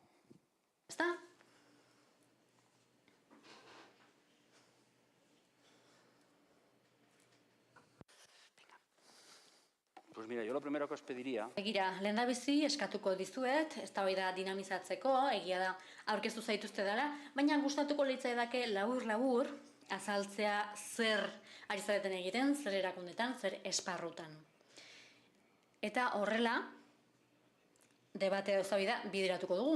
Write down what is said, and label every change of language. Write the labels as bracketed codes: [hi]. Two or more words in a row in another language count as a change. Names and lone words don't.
[es] ¿Está? Pues mira, yo lo primero que os pediría... [eu] Begira, lehendabizi eskatuko dizuet, eztabaida dinamizatzeko, egia da aurkeztu zaituzte dela, baina gustatuko litzaidake labur azaltzea zer ari zareten egiten, zer erakundetan, zer esparrutan. Eta horrela, debatea eztabaida bideratuko dugu.